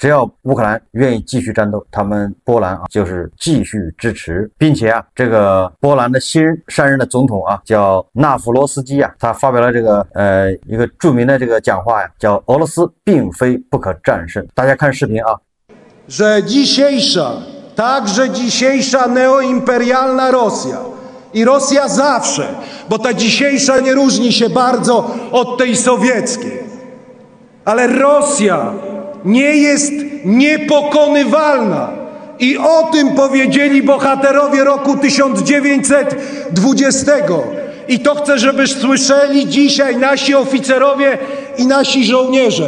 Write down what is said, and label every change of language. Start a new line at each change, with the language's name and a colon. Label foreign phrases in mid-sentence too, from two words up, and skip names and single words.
Chinese: 只要乌克兰愿意继续战斗，他们波兰就是继续支持。并且这个波兰的新上任的总统叫纳夫罗斯基他发表了这个一个著名的这个讲话叫俄罗斯并非不可战胜。大家看视频
Polish: że dzisiejsza, także dzisiejsza neoimperialna Rosja i Rosja zawsze, bo ta dzisiejsza nie różni się bardzo od tej sowieckiej, ale Rosja nie jest niepokonywalna i o tym powiedzieli bohaterowie roku 1920 i to chcę, żeby słyszeli dzisiaj nasi oficerowie i nasi żołnierze.